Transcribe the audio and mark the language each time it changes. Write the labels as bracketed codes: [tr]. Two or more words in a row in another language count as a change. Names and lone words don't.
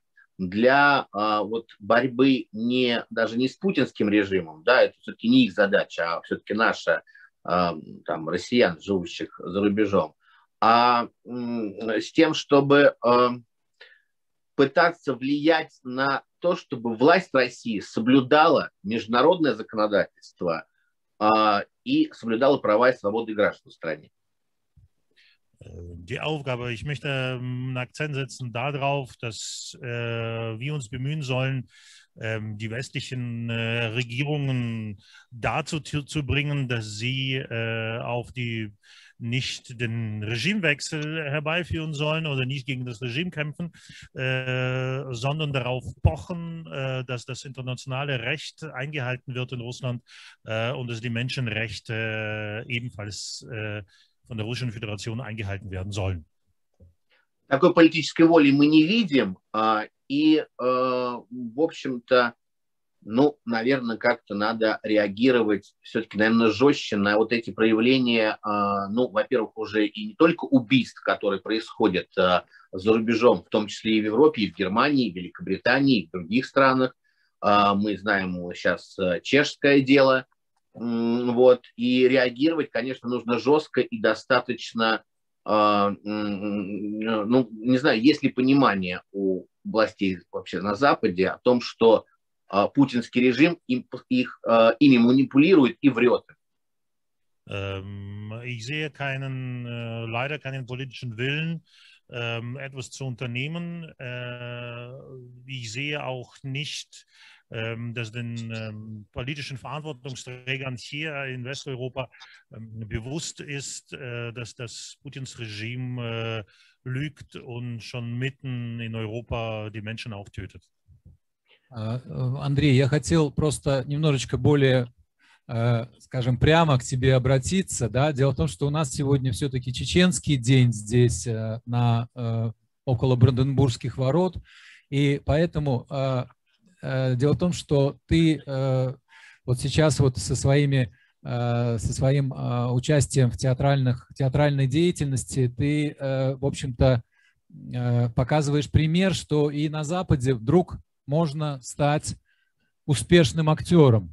[ru] для борьбы даже не с путинским режимом, да, это все-таки не их задача, а все-таки наша, там, россиян, живущих за рубежом, а с тем, чтобы пытаться влиять на то, чтобы власть России соблюдала международное законодательство и соблюдала права и свободы граждан в стране. [de] Die Aufgabe, ich möchte einen Akzent setzen darauf, dass wir uns bemühen sollen, die westlichen Regierungen dazu zu bringen, dass sie nicht den Regimewechsel herbeiführen sollen oder nicht gegen das Regime kämpfen, sondern darauf pochen, dass das internationale Recht eingehalten wird in Russland und dass die Menschenrechte ebenfalls von der Russischen Föderation eingehalten werden sollen. [ru] Такой политической воли мы не видим, И, в общем-то, ну, наверное, как-то надо реагировать все-таки, наверное, жестче на вот эти проявления, ну, во-первых, уже и не только убийств, которые происходят за рубежом, в том числе и в Европе, и в Германии, и в Великобритании, и в других странах. Мы знаем сейчас чешское дело. Вот. И реагировать, конечно, нужно жестко и достаточно, ну, не знаю, есть ли понимание у властей вообще на Западе о том, что путинский режим ими манипулирует и врет. [de] Ich sehe leider keinen politischen Willen, etwas zu unternehmen. Ich sehe auch nicht, dass den politischen Verantwortungsträgern hier in Westeuropa bewusst ist, dass das Putins Regime lügt und schon mitten in Europa die Menschen auch tötet. [ru] Андрей, я хотел просто немножечко более, скажем, прямо к тебе обратиться. Да? Дело в том, что у нас сегодня все-таки чеченский день здесь, около Бранденбургских ворот. И поэтому дело в том, что ты вот сейчас вот со своим участием в театральной деятельности, ты, в общем-то, показываешь пример, что и на Западе вдруг можно стать успешным актером.